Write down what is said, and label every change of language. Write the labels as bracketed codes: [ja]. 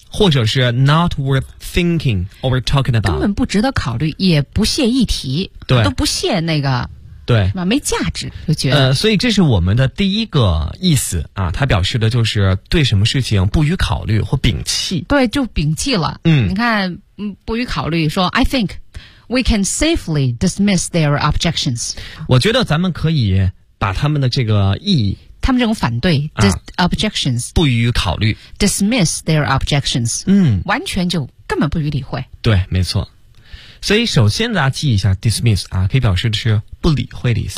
[en] 或者是 not worth thinking or talking about， [zh] 根本不值得考虑，也不屑一提，对，都不屑那个。对，没价值就觉得。所以这是我们的第一个意思啊，它表示的就是对什么事情不予考虑或摒弃。对，就摒弃了。嗯，你看，不予考虑，说 [en] I think we can safely dismiss their objections。 [zh] 我觉得咱们可以把他们的这个意义，他们这种反对、objections，不予考虑 [en] ，dismiss their objections。 [zh] 嗯，完全就根本不予理会。对，没错。所以首先大家记一下 dismiss 啊，可以表示的是不理会的意思，